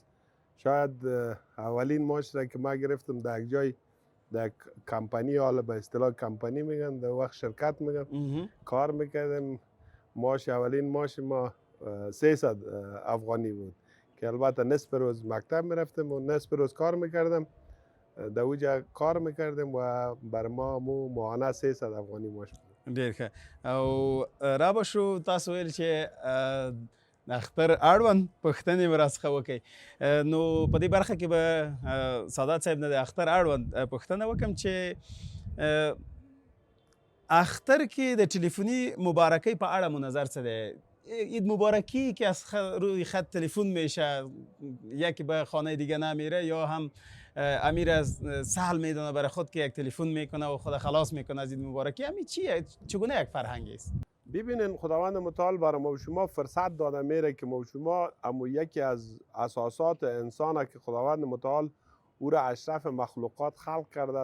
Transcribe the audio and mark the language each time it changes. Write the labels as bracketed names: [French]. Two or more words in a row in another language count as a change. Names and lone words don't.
[Persian] شاید اولین معاش را که ما گرفتم در یک جای در کمپانی، حالا به اصطلاح کمپانی میگن، در وقت شرکت میگن، کار میکردیم. معاش اولین معاش ما 300 افغانی بود که البته نصف روز مکتب میرفتم و نصف روز کار میکردم. در اوجا کار میکردیم و بر ما ماهانه 300 افغانی معاش بود. [Pashto] ډیر ښه. او رابشو تاسو ویل چې د اختر اړوند پوښتنې به راڅخه وکړئ. نو په دې برخه کې به سادات صاحب نه د اختر اړوند پوښتنه وکړم چې اختر کې د تلفنی مبارکۍ په اړه مو نظر څه دی؟ [Persian] عید مبارکی که از روی خط تلفن میشه، یکی به خانه دیگه نمیره یا هم امیر از سهل میدونه برای خود که یک تلفن میکنه و خود خلاص میکنه از عید مبارکی. همین چیه؟ چگونه یک فرهنگی است؟ ببینین خداوند متعال برای ما و شما فرصت داده میره که ما و شما اما یکی از اساسات انسانه که خداوند متعال او را اشرف مخلوقات خلق کرده.